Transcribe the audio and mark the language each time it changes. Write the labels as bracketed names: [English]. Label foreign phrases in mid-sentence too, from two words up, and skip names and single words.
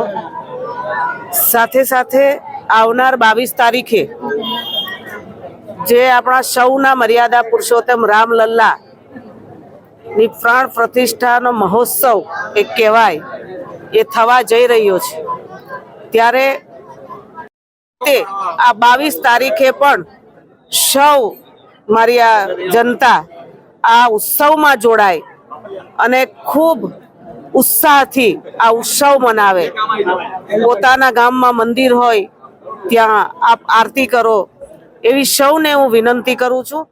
[Gujarati] સાથે સાથે આવનાર 22 તારીખે જે અપના સૌના મર્યાદા પુરુષોત્તમ રામલલ્લા ની પ્રાણ પ્રતિષ્ઠાનો મહોત્સવ એક કહેવાય એ થવા જઈ રહ્યો છે, ત્યારે તે આ 22 તારીખે પણ સૌ મારી આ જનતા આ ઉત્સવ મેં જોડાય અને ખૂબ ઉત્સાહ થી આ ઉત્સવ મનાવે। પોતાના ગામ મેં મંદિર હોય ત્યાં આપ આરતી કરો એવી સૌને હું વિનંતી કરું છું।